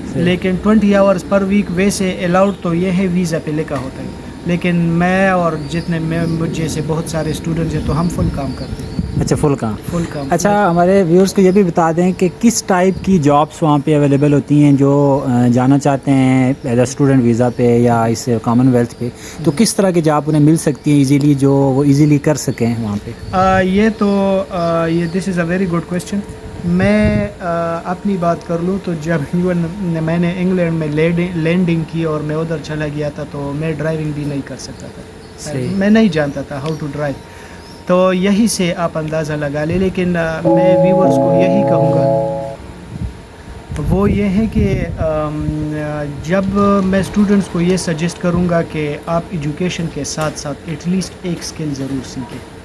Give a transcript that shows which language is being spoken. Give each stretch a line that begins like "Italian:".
Urdu: لیکن
English: 20 hours per week
Urdu: ویسے allowed تو یہ ہے ویزا پہ لکھا ہوتا ہے, لیکن میں اور جتنے مجھ جیسے بہت سارے اسٹوڈنٹس ہیں تو ہم فل کام کرتے ہیں. اچھا, فل کام. اچھا,
English: like
Urdu: ہمارے ویورز کو یہ بھی بتا دیں کہ کس ٹائپ کی جابس وہاں پہ اویلیبل ہوتی ہیں جو جانا چاہتے ہیں ایز اے اسٹوڈنٹ ویزا پہ یا اس کامن ویلتھ پہ, تو کس طرح کی جاب انہیں مل سکتی ہیں ایزیلی جو وہ ایزیلی کر سکیں وہاں پہ؟ یہ تو
English: This is a very good question.
Urdu: میں اپنی بات کر لوں تو جب ایون میں نے انگلینڈ میں لینڈنگ کی اور میں ادھر چلا گیا تھا تو میں ڈرائیونگ بھی نہیں کر سکتا تھا, میں نہیں جانتا تھا
English: How to drive.
Urdu: تو یہی سے آپ اندازہ لگا لیں. لیکن میں ویورز کو یہی کہوں گا وہ یہ ہے کہ جب میں اسٹوڈنٹس کو یہ سجیسٹ کروں گا کہ آپ ایجوکیشن کے ساتھ ساتھ ایٹ لیسٹ ایک سکل ضرور سیکھیں.